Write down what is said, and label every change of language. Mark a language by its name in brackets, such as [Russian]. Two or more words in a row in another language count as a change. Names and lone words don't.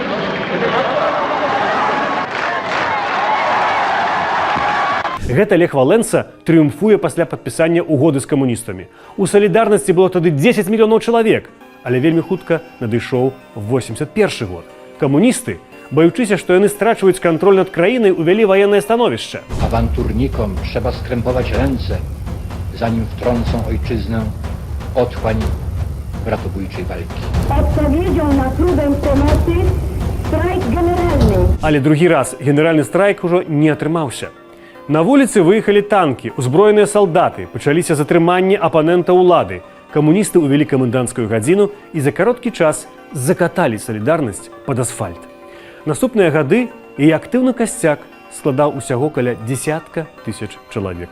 [Belarusian] Гэта Лех Валенса трыумфуе пасля падпісання угоды з камуністамі. У «Салідарнасці» было тады 10 мільёнаў чалавек, але вельмі хутка надышоў 81 год. Камуністы, баючыся, што яны страчваюць кантроль над краінай, увялі ваеннае становішча. [Polish] Awanturnikom trzeba skrępować ręce, zanim wtrącą ojczyznę otchłań bratobójczej walki. Odpowiedzią na próbę pomocy strajk generalny. [Belarusian] Але другі раз генеральны страйк ужо не атрымаўся. На вуліцы выехалі танкі, узброеныя салдаты, пачаліся затрыманні апанента ўлады. Камуністы ўвялі каменданцкую гадзіну і за кароткі час закаталі «Салідарнасць» пад асфальт. Наступныя гады і актыўны касцяк складаў усяго каля 10 000 чалавек.